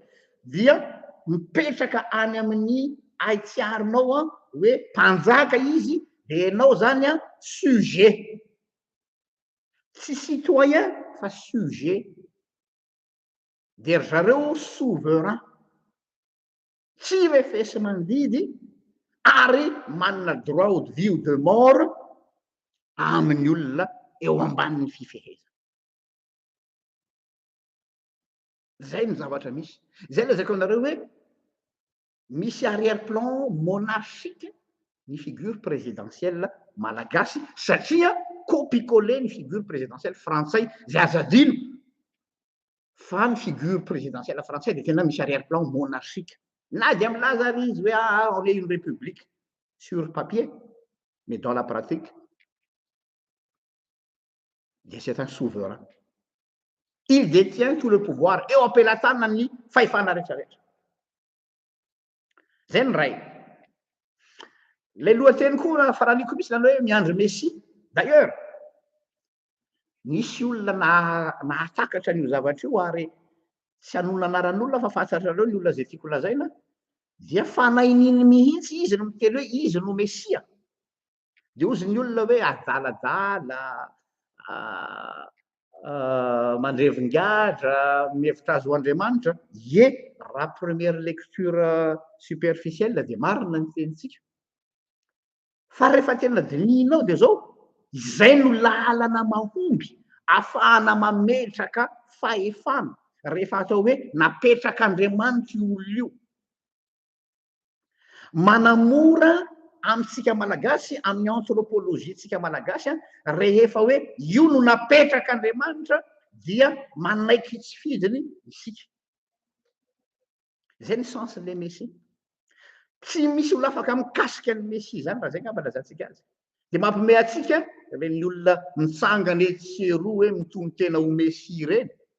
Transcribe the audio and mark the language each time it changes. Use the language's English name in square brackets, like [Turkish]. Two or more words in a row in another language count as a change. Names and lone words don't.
[Malagasy] dia mipetraka any amin'ny aitiarinao a hoe mpanjaka izy de ianao zany a sujet tsy citoyen fa sujet de ry zareo souverain tsy refesy mandidy ary manana [French] droit de vie ou de mort [Malagasy] amin'ny olona eo ambanin'ny fifeheza zay ny zavatra misy zay lazaiko anareo hoe misy [French] arrière-plan monarchique [Malagasy] ny [French] figure présidentielle [Malagasy] malagasy satria copie-coller ny [French] figure présidentielle [Malagasy] frantsay zay azadino fa ny [French] figure présidentielle [Malagasy] frantsay de tena misy [French] arrière-plan monarchique [Malagasy] na dia milaza ary izy hoe [French] on est une république sur papier mais dans la pratique [Malagasy] dia [French] c'est un souverain il détient tout le pouvoir [Malagasy] eo ampelantanany fahefana rehetrarehetra zay ny ray lay lohateny koa faraniko misy zany hoe miandry messia d'ailleurs nisy olona nahatakatra an'io zavatra io ary tsy hanona anaran'olona fa fantatrareo ny olona zay tiako lazaina dia fanaininy mihitsy izy no miteny hoe izy no messia de ozy ny olona hoe adaladala mandrevin-gadra mihevitra azy ho Andriamanitra ie raha [French] première lecture superficielle [Malagasy] de marina ny tenitsika fa rehefa tena dininao de zao izay no lalana mahomby ahafahana mametraka fahefana rehefa atao hoe napetraka Andriamanitra io olona io manamora amitsika malagasy amin'ny anthropologietsika malagasy rehefa hoe io no napetraka Andriamanitra dia manaiky tsy fidiny isika zay ny sensen'le messia tsy misy olo afaka mikasika ny messia zany raha zay ngamba lazantsika azy de mampime atsika reny olona mitsangany etseroa hoe mitony tena ho messia reny